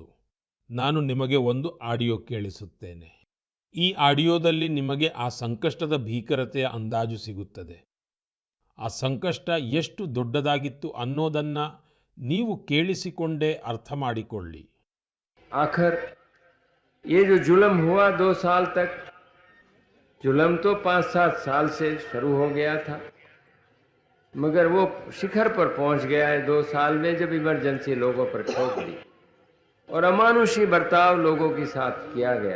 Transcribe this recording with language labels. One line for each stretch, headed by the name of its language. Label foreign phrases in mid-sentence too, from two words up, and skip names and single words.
Kannada: ನಾನು ನಿಮಗೆ ಒಂದು ಆಡಿಯೋ ಕೇಳಿಸುತ್ತೇನೆ. ಈ ಆಡಿಯೋದಲ್ಲಿ ನಿಮಗೆ ಆ ಸಂಕಷ್ಟದ ಭೀಕರತೆಯ ಅಂದಾಜು ಸಿಗುತ್ತದೆ. ಆ ಸಂಕಷ್ಟ ಎಷ್ಟು ದೊಡ್ಡದಾಗಿತ್ತು ಅನ್ನೋದನ್ನ ನೀವು ಕೇಳಿಸಿಕೊಂಡೇ ಅರ್ಥ ಮಾಡಿಕೊಳ್ಳಿ.
Hindi: आखिर ये जो जुल्म हुआ 2 साल तक, जुल्म तो 5-7 साल से शुरू हो गया था, मगर वो शिखर पर पहुंच गया है 2 साल में, जब इमरजेंसी लोगों पर ठोक दी और अमानुषी बर्ताव लोगों के साथ किया गया।